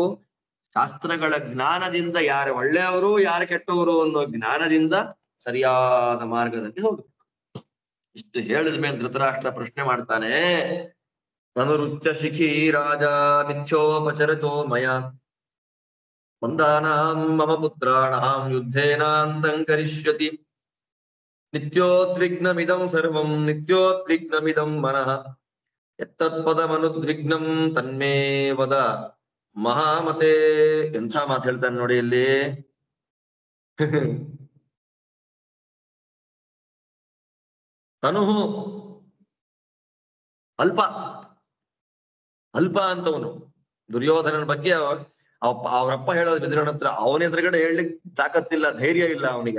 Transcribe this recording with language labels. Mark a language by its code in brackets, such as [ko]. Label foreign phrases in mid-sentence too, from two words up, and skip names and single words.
[kn] ಶಾಸ್ತ್ರಗಳ ಜ್ಞಾನದಿಂದ ಯಾರು ಒಳ್ಳೆಯವರು ಯಾರು ಕೆಟ್ಟವರು ಅನ್ನೋ ಜ್ಞಾನದಿಂದ ಸರಿಯಾದ ಮಾರ್ಗದಲ್ಲಿ ಹೋಗ್ಬೇಕು. ಇಷ್ಟು ಹೇಳಿದ ಮೇಲೆ ಧೃತರಾಷ್ಟ್ರ ಪ್ರಶ್ನೆ ಮಾಡ್ತಾನೆ, [sa] ಧನುರುಚ್ಚ ಶಿಖಿ ರಾಜ ಮಿಥ್ಯೋಪಚರತೋ ಮಯ ಮಂದಾನಾಂ ಮಮ ಪುತ್ರಾಣಾಂ ಯುದ್ಧೇನಾಂತಂ ಕರಿಷ್ಯತಿ ನಿತ್ಯೋದ್ವಿಗ್ನಮಿದಂ ಸರ್ವಂ ನಿತ್ಯೋದ್ವಿಗ್ನಮಿದಂ ಮನಃ ಎತ್ತತ್ಪದಮನುದ್ವಿಗ್ನಂ ತನ್ಮೇ ವದ ಮಹಾಮತೆ. [kn] ಎಂಥ ಮಾತು ಹೇಳ್ತಾನೆ ನೋಡಿ ಇಲ್ಲಿ. ತನುಹು ಅಲ್ಪ, ಅಲ್ಪ ಅಂತವನು. ದುರ್ಯೋಧನನ ಬಗ್ಗೆ ಅವರಪ್ಪ ಹೇಳೋದು ವಿದುರನ ಹತ್ರ, ಅವನ ಎದುರುಗಡೆ ಹೇಳಲಿಕ್ಕೆ ತಾಕತ್ತಿಲ್ಲ, ಧೈರ್ಯ ಇಲ್ಲ ಅವನಿಗೆ.